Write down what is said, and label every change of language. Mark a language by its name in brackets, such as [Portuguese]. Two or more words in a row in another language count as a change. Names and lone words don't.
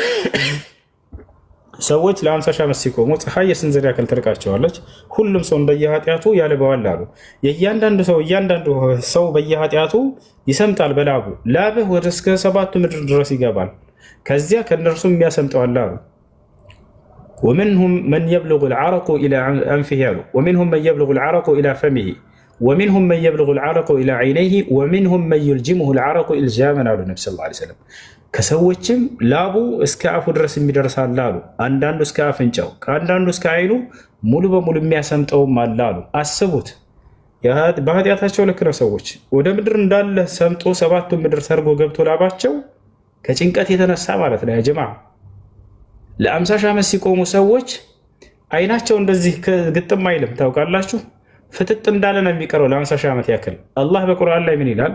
[Amharic] ሰዎች ለ50 ሺህ ዓመት ሲቆሙ ፀሐይ የስንዝር ያክል ትርቃቸዋለች። ሁሉም ሰው እንደየኃጢአቱ ያልበዋል አሉ። እያንዳንዱ ሰው በየኃጢአቱ ይሰምጣል በላቡ። ላብህ ወደ እስከ 7ቱ ምድር ድረስ ይገባል። ከዚያ ከእነርሱም የሚያሰምጠዋል አሉ። [Arabic] ومنهم من يبلغ العرق إلى أنفه አሉ። ومنهم من يبلغ العرق إلى فمه ومنهم من يبلغ العرق إلى عينيه ومنهم من يلجمه العرق إلجاما [Amharic] አሉ ነቢ [Arabic] صلى الله عليه وسلم። [Amharic] ከሰዎችም ላቡ እስከ አፉ ድረስ የሚደርሳል አሉ። አንዳንዱ እስከ አፍንጫው፣ ከአንዳንዱ እስከ አይኑ ሙሉ በሙሉ የሚያሰምጠውም አለ አሉ። አስቡት፣ በኃጢአታቸው ልክ ነው። ሰዎች ወደ ምድር እንዳለ ሰምጦ 7ቱን ምድር ሰርጎ ገብቶ ላባቸው ከጭንቀት የተነሳ ማለት ነው። [Arabic] يا جماعة [Amharic] ለ50 ሺህ ዓመት ሲቆሙ ሰዎች አይናቸው እንደዚህ ግጥም አይልም። ታውቃላችሁ፣ ፍጥጥ እንዳለ ነው የሚቀረው ለ50 ሺህ ዓመት ያክል። አላህ በቁርአን ላይ ምን ይላል?